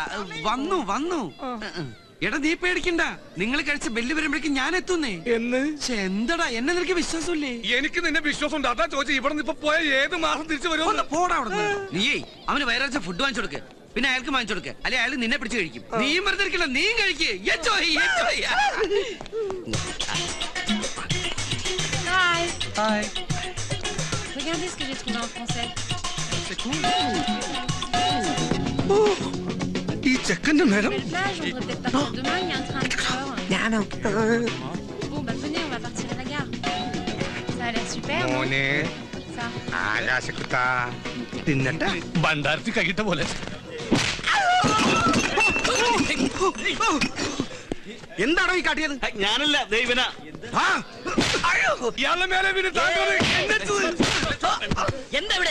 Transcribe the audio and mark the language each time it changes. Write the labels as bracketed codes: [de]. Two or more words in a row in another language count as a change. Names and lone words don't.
[ml] വന്നു. എടാ, നീ പേടിക്കണ്ട. നിങ്ങൾ കഴിച്ച ബെല്ല് വരുമ്പോഴേക്കും ഞാൻ എത്തുന്നേ. എന്തടാ, എന്നെ നിനക്ക് വിശ്വാസമില്ലേ? എനിക്ക് നിന്നെ വിശ്വാസം ഉണ്ട്. അതാ ചോദിച്ചു. ഇവിടെ നിന്ന് ഇപ്പൊ പോയ ഏത് മാസം തിരിച്ചു വരുമോ? പോടാ അവിടെ. നീയേ അവന് വയറാഴ്ച ഫുഡ് വാങ്ങിച്ചു കൊടുക്ക്, പിന്നെ അയാൾക്ക് വാങ്ങിച്ചു കൊടുക്ക്. അല്ലെ അയാൾ നിന്നെ പിടിച്ച് കഴിക്കും. നീയും വെറുതെ ഇരിക്കില്ല, നീയും കഴിക്ക്. [en] Hi. [fr] Regardez ce que j'ai trouvé en français. C'est cool. [ml] ഈ ചെക്കന്റെ നേരം. [fr] Belle plage, on devrait peut-être partir demain, il y a un train à 8h. Bon, bah venez, on va partir à la gare. Ça a l'air super, non? [ml] മോനെ, [fr] Ça. [ml] ആകാശക്കുട്ടാ, തിന്നട്ടെ. ഭണ്ഡാരത്തിൽ കഴിട്ട പോലെ. എന്താണോ ഈ കാട്ടിയത്? ഞാനല്ല, ദൈവന. ഇയാളുടെ മേലെ വീണ് താങ്കൾ എന്താ ഇവിടെ?